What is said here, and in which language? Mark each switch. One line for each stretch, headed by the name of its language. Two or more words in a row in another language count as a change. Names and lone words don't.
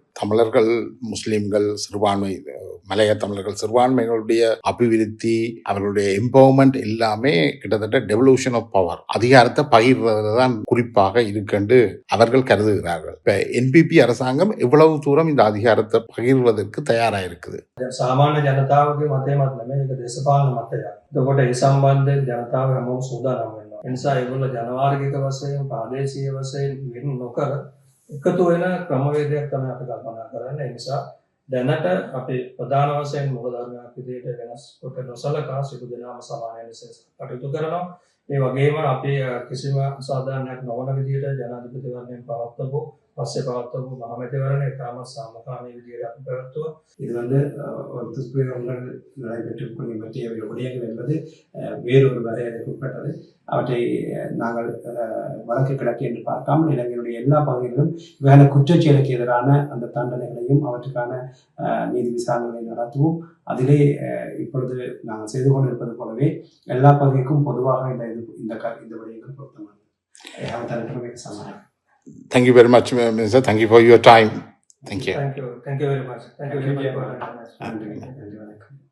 Tamil: தமிழர்கள், முஸ்லிம்கள், சிறுபான்மை மலைய தமிழர்கள், சிறுபான்மைகளுடைய அபிவிருத்தி, அவர்களுடைய எம்பவர்மெண்ட் எல்லாமே கிட்டத்தட்ட
English: devolution of power,
Tamil: அதிகாரத்தை பகிர்றது தான் குறிப்பாக இருக்குன்னு அவர்கள் கருதுகிறார்கள். இப்ப என்பிபி அரசாங்கம் எவ்வளவு தூரம் இந்த அதிகாரத்தை பகிர்வதற்கு தயாரா இருக்குது?
Sinhala: සාමාන්‍ය ජනතාවගේ මතයමත් නෙමෙයි, ඒක දේශපාලන මතයක්. එතකොට ඒ සම්බන්ධයෙන් ජනතාව හැමෝම සූදානම් වෙනවා. ඒ නිසා ඒගොල්ලෝ ජනවාර්ගික වශයෙන්, ප්‍රාදේශීය වශයෙන් වෙන නොකර එකතු වෙන ක්‍රමවේදයක් තමයි අපි කල්පනා කරන්නේ. ඒ නිසා දැනට අපි ප්‍රධාන වශයෙන් මූලධර්මයක් විදිහට වෙනස් කොට නොසලකා සියලු දෙනාම සමාන ලෙස කටයුතු කරනවා. ඒ වගේම අපි කිසිම අසාධාරණයක් නොවන විදිහට ජනාධිපතිවරණයෙන් පවත්වපු පස්සේ පවත්වපු මහමැතිවරණය තාමත් සාමකාමී විදිහට අපි පැවැත්තුවා.
Tamil: இது ஒரு துஷ்பிரயோகங்கள் நடைபெற்றிருக்கும் பற்றிய விடயங்கள் என்பது வேறொரு வரையறைக்கு உட்பட்டது. அவற்றை நாங்கள் வடக்கு கிழக்கு என்று பார்க்காமல் இலங்கையினுடைய எல்லா பகுதிகளிலும் வேலை குற்றச்செயலுக்கு எதிரான அந்த தண்டனைகளையும் அவற்றுக்கான நீதி விசாரணைகளை நடத்துவோம். அதிலே இப்பொழுது நாங்கள் செய்து கொண்டிருப்பது போலவே எல்லா பகுதிக்கும் பொதுவாக இந்த விடயங்கள் பொருத்தமானது. சமாளம்.
English: Thank you very much, Minister. Thank you for your time. Thank you. Thank you very much. Thank you very much.
Tamil: நன்றி.